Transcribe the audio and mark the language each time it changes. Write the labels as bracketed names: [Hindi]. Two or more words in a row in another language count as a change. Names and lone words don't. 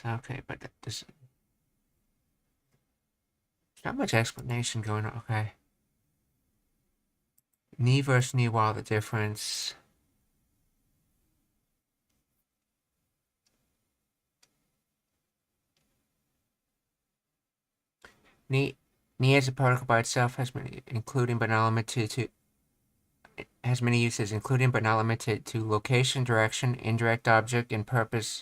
[English] Okay, but there's not much explanation going on. Okay. Ni versus [Japanese] には, [English] the difference. Ni as a particle by itself has many, including but not limited to, has many uses, including but not limited to location, direction, indirect object, and purpose.